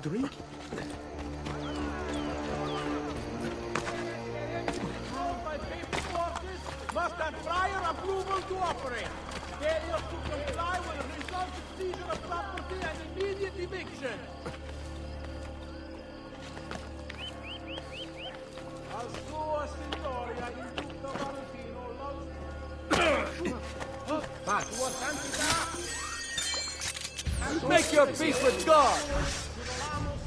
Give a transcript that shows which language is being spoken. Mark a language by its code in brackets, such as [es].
[en] Must have prior approval to operate. Failure to comply will result in seizure of property and immediate eviction. [it] Al suo Signoria il Duca Valentino Sua Santità. [en] Make your peace with God!